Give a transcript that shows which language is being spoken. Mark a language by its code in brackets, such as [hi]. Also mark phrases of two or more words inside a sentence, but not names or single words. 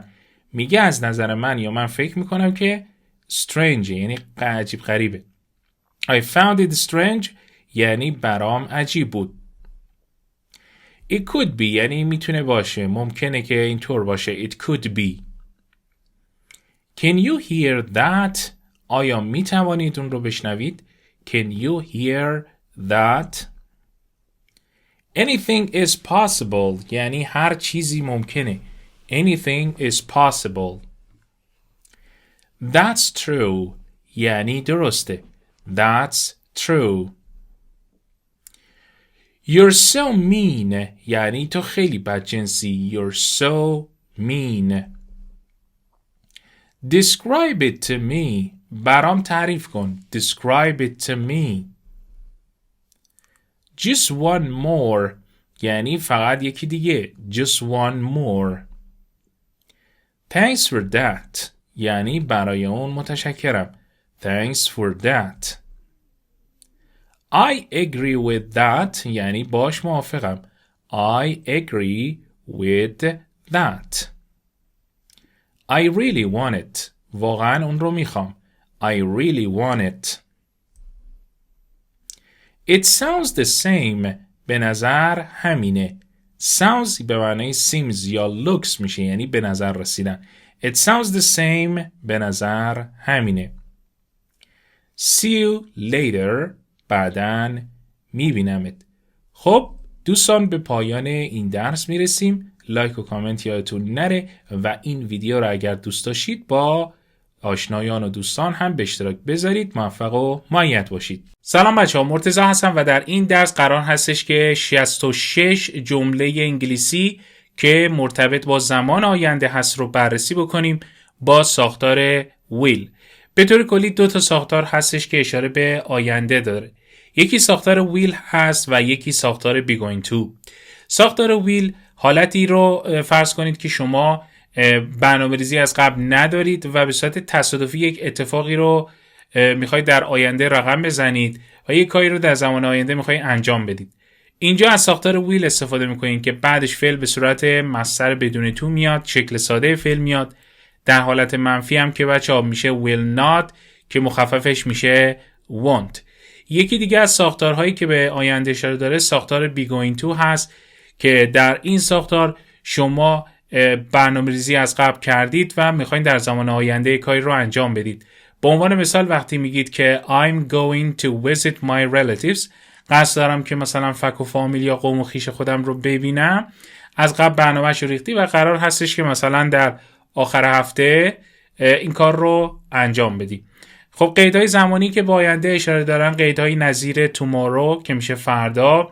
[fa] میگه از نظر من یا من فکر میکنم که strange یعنی عجیب غریبه. [en] I found it strange [fa] یعنی برام عجیب بود. [en] It could be [fa] یعنی میتونه باشه. ممکنه که اینطور باشه. [en] It could be. Can you hear that? [fa] آیا میتوانید اون رو بشنوید؟ [en] Can you hear that? Anything is possible [fa] یعنی هر چیزی ممکنه. [en] Anything is possible. That's true [fa] یعنی درسته. [en] That's true. You're so mean [fa] یعنی تو خیلی بدجنسی. [en] You're so mean. Describe it to me [fa] برام تعریف کن. [en] Describe it to me. Just one more [fa] یعنی فقط یکی دیگه. [en] Just one more. Thanks for that [fa] یعنی برای اون متشکرم. [en] Thanks for that. I agree with that [fa] یعنی باش موافقم. [en] I agree with that. I really want it [fa] واقعا اون رو میخوام. [en] I really want it. It sounds the same [fa] به نظر همینه. Sounds به معنی seems یا looks میشه یعنی به نظر رسیدن. [en] It sounds the same [fa] به نظر همینه. [en] See you later [fa] بعداً میبینمت. خب دوستان به پایان این درس میرسیم. لایک و کامنت یادتون نره و این ویدیو رو اگر دوست داشتید با آشنایان و دوستان هم به اشتراک بذارید. موفق و مؤید باشید. سلام بچه‌ها، مرتضی هستم و در این درس قرار هستش که 66 جمله انگلیسی که مرتبط با زمان آینده هست رو بررسی بکنیم با ساختار ویل. به طور کلی دو تا ساختار هستش که اشاره به آینده داره. یکی ساختار ویل هست و یکی ساختار [en] be going to. [fa] ساختار ویل حالتی رو فرض کنید که شما برنامه‌ریزی از قبل ندارید و به صورت تصادفی یک اتفاقی رو میخواید در آینده رقم بزنید و یک کاری رو در زمان آینده میخواید انجام بدید. اینجا از ساختار ویل استفاده میکنید که بعدش فعل به صورت مصدر بدون تو میاد، شکل ساده فعل میاد. در حالت منفی هم که بچه‌ها میشه [en] will not [fa] که مخففش میشه won't. یکی دیگه از ساختارهایی که به آینده اشاره داره ساختار [en] be going to [fa] هست که در این ساختار شما برنامه‌ریزی از قبل کردید و میخواین در زمان آینده کاری رو انجام بدید. به عنوان مثال وقتی میگید که [en] I'm going to visit my relatives، [fa] قصد دارم که مثلا فک و فامیل یا قوم و خویش خودم رو ببینم، از قبل برنامه‌اش رو ریختی و قرار هستش که مثلا در آخر هفته این کار رو انجام بدی. خب قیدهای زمانی که با آینده اشاره دارن قیدهای نظیر tomorrow که میشه فردا.